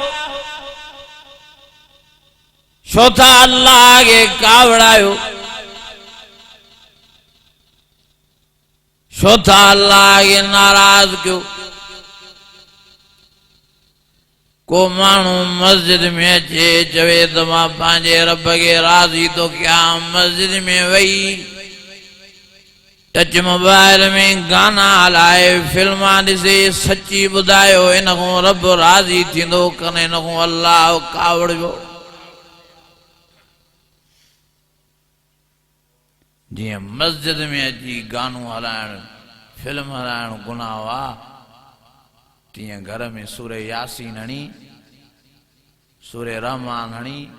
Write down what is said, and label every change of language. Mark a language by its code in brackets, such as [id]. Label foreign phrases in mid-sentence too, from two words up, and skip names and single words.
[sd] छो था अल्लाह खे कावड़ायो छो था अल्लाह खे नाराज़ कयो को माण्हू मस्जिद में अचे चवे त मां पंहिंजे रब खे राज़ी थो कयां मस्जिद में वही टच मोबाइल में गाना हलाए फिल्मा ॾिसे सची ॿुधायो इन खां रब राज़ी थींदो कने इन खां अल्लाह कावड़ियो जीअं मस्जिद में अची गानो हलाइण फिल्म हलाइण गुनाह आहे तीअं घर में सूरे यासीन हणी सूरे रहमान हणी